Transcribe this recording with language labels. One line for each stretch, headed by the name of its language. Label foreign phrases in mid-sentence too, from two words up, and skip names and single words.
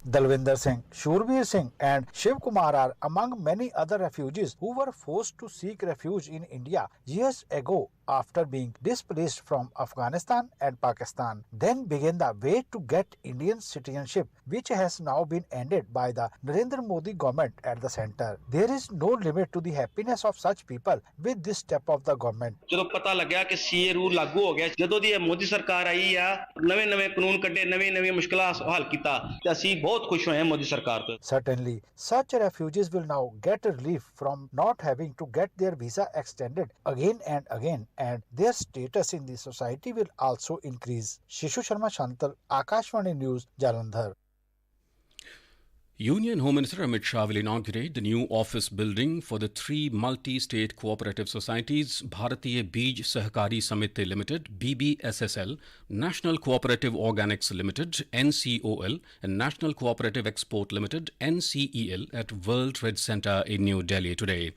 English: Dalvinder Singh, Shurveer Singh and Shiv Kumar are among many other refugees who were forced to seek refuge in India years ago after being displaced from Afghanistan and Pakistan. Then began the wait to get Indian citizenship, which has now been ended by the Narendra Modi government at the center. There is no limit to the happiness of such people with this step of the government.
Punjabi: ਜਦੋਂ ਪਤਾ ਲੱਗਿਆ ਕਿ
English: CA rule
Punjabi: ਲਾਗੂ ਹੋ ਗਿਆ, ਜਦੋਂ ਦੀ ਇਹ ਮੋਦੀ ਸਰਕਾਰ ਆਈ ਆ, ਨਵੇਂ ਕਾਨੂੰਨ ਕੱਢੇ, ਨਵੀਆਂ ਮੁਸ਼ਕਲਾਂ ਹੱਲ ਕੀਤਾ ਤੇ ਅਸੀਂ ਬਹੁਤ ਖੁਸ਼ ਹੋਏ ਹਾਂ ਮੋਦੀ ਸਰਕਾਰ ਤੋਂ.
English: Certainly, such refugees will now get relief from not having to get their visa extended again and their status in the society will also increase. Shishu Sharma Shantal, Akashvani News, Jalandhar. Union Home Minister Amit Shah will inaugurate the new office building for the three multi-state cooperative societies Bharatiya Beej Sahkari Samiti Limited (BBSSL), National Cooperative Organics Limited (NCOL), and National Cooperative Export Limited (NCEL) at World Trade Center in New Delhi today.